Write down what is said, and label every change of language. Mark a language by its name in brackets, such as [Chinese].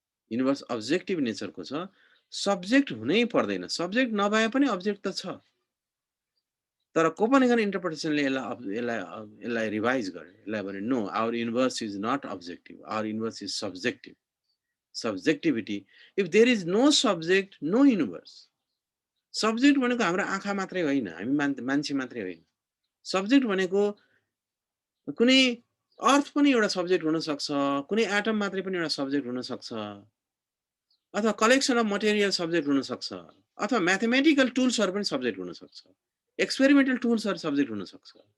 [Nepali] Universe objective नेचरको छ, subject हुनै पर्दैन, सब्जेक्ट नभए पनि अब्जेक्ट त छ। तर कोपनहेगन इन्टरप्रिटेसनले यसलाई रिभाइज गरे, यसलाई भने [English] No, our universe is not objective, our universe is subjective. Subjectivity. If there is no subject, no universe. [Nepali] Subject भनेको हाम्रो आँखा मात्रै होइन, हामी मान्छे मात्रै होइन। सब्जेक्ट भनेको कुनै अर्थ पनि एउटा सब्जेक्ट हुन सक्छ, कुनै एटम मात्रै पनि एउटा सब्जेक्ट हुन सक्छ, अथवा कलेक्सन अफ मटेरियल सब्जेक्ट हुन सक्छ, अथवा म्याथमेटिकल टुल्सहरु पनि सब्जेक्ट हुन सक्छ, एक्सपेरिमेन्टल टुल्सहरु सब्जेक्ट हुन सक्छ।